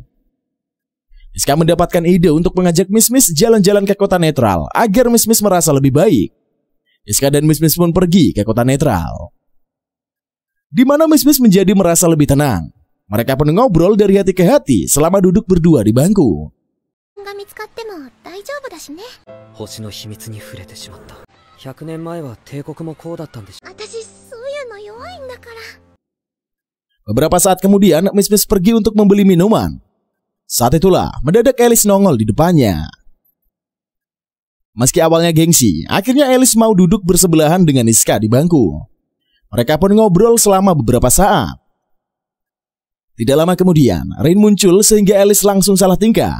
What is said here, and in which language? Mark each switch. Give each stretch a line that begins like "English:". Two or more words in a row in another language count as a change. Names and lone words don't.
Indonesian: Iska mendapatkan ide untuk mengajak Miss jalan-jalan ke kota netral agar Miss merasa lebih baik. Iska dan Miss pun pergi ke kota netral, di mana Miss menjadi merasa lebih tenang. Mereka pun ngobrol dari hati ke hati selama duduk berdua di bangku.
Japanese: 大丈夫だしね。星の秘密に触れてしまった。100年前は帝国もこうだったんでしょ。私そういうの弱いんだから。
Indonesian: Beberapa saat kemudian, Miss Miss pergi untuk membeli minuman. Saat itulah, mendadak Alice nongol di depannya. Meski awalnya gengsi, akhirnya Alice mau duduk bersebelahan dengan Iska di bangku. Mereka pun ngobrol selama beberapa saat. Tidak lama kemudian, Rin muncul sehingga Alice langsung salah tingkah.